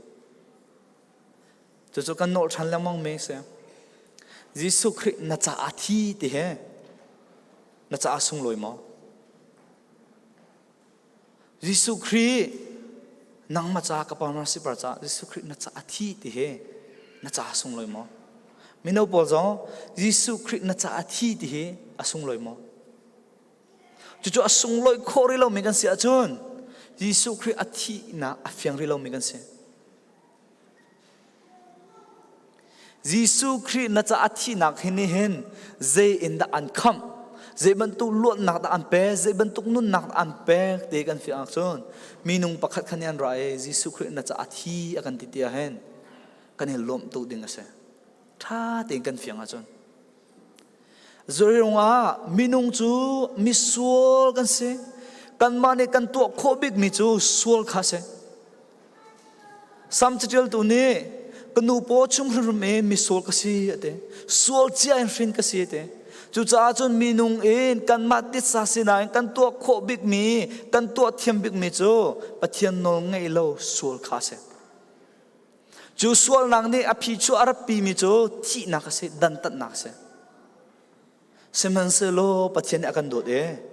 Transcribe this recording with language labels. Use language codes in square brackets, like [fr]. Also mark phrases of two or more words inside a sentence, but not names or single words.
[hmr] chu kan nol than lamang me se Jisu Christ na cha athi ti he na cha asung loi mo Jisu Christ nang ma cha ka pa na si par cha Jisu Christ na cha athi ti he na cha asung loi mo mino pol zo Jisu Christ na cha athi ti he asung loi mo chu asung loi khori lo me kan sia chun Jisu Christ athi na afyang ri lo me kan se Jisu Christ na cha athi nak hini hen zai in the ankam zai ban tu luat nak da an pe zai ban tuk nun nak an pe te kan fi ak chon minung pakhat khanian ra e Jisu Christ na cha athi akan ti tia hen kan he lom tu ding ase tha te kan fi ang chon zorirunga minung chu misuol kan se kan mane kan tu khobik mi chu suol kha se sam chitel tu ne kanu po chung rume mi sol kasi ate sol chia in fin kasi ate chu cha chun minung in kan ma tit sa sina kan to kho big mi kan to thiam big mi chu pathian nol ngei lo sol kha se chu sol nang ni aphi chu arapi mi chu thi na kasi dan tat na se seman se lo pathian akan dot e